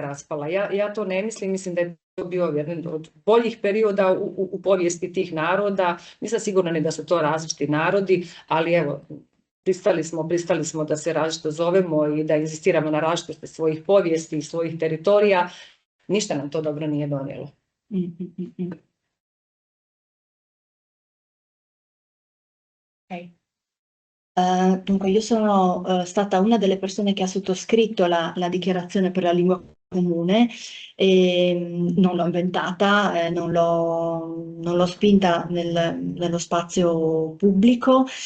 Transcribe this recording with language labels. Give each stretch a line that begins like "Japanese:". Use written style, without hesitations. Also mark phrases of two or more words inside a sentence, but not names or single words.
Croatian: Ja to ne mislim, mislim da je bio jedan od boljih perioda u povijesti tih naroda. Nisam sigurna ni da su to različiti narodi, ali evo, pristali smo da se različito zovemo i da inzistiramo na različitosti svojih povijesti i svojih teritorija. Ništa nam to dobro nije donijelo. Ok.
Italian: Dunque, io sono stata una delle persone che ha sottoscritto la dichiarazione per la lingua comune e non l'ho inventata, non l'ho spinta nello spazio pubblico.